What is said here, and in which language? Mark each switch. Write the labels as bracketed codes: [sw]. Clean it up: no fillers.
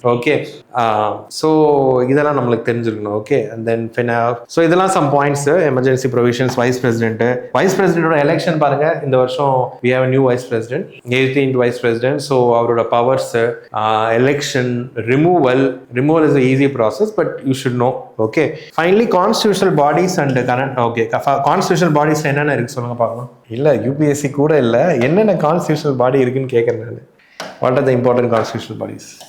[ta] Okay, so இதெல்லாம் நம்மளுக்கு தெரிஞ்சிருக்கணும். ஓகே, அண்ட் தென் ஸோ இதெல்லாம் some points. Emergency provisions, wise பிரசிடென்ட்டோட election பாருங்க. இந்த வருஷம் [en] we have a new vice president, 18th vice president. So அவரோட powers, election, removal is an easy process, but you should know. Okay, finally constitutional bodies and current. [ta] Okay, constitutional bodies என்னென்ன இருக்கு சொல்லுங்க பார்க்கலாம். இல்ல UPSC கூட இல்ல, என்னென்ன constitutional body இருக்குன்னு கேட்கறேன் நான். [en] What are the important constitutional bodies?